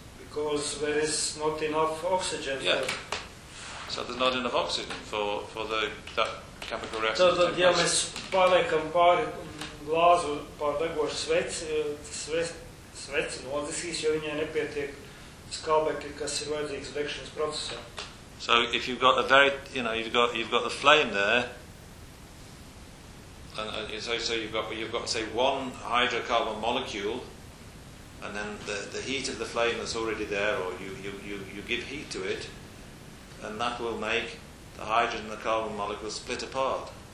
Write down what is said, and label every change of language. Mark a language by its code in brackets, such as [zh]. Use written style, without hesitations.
[en] Because there is not enough oxygen. Yeah. So there's not enough oxygen for the that chemical reaction. [lv] Tad, ja mēs paliekam pāri glāzu, pār degošu sveci nodzisīs, jo viņai nepietiek skābekļi, kas ir vajadzīgs degšanas procesā. [en] So if you've got a very, you know, you've got the flame there, and so you've got say one hydrocarbon molecule, and then the heat of the flame that's already there, or you give heat to it, and that will make the hydrogen and the carbon molecules split apart.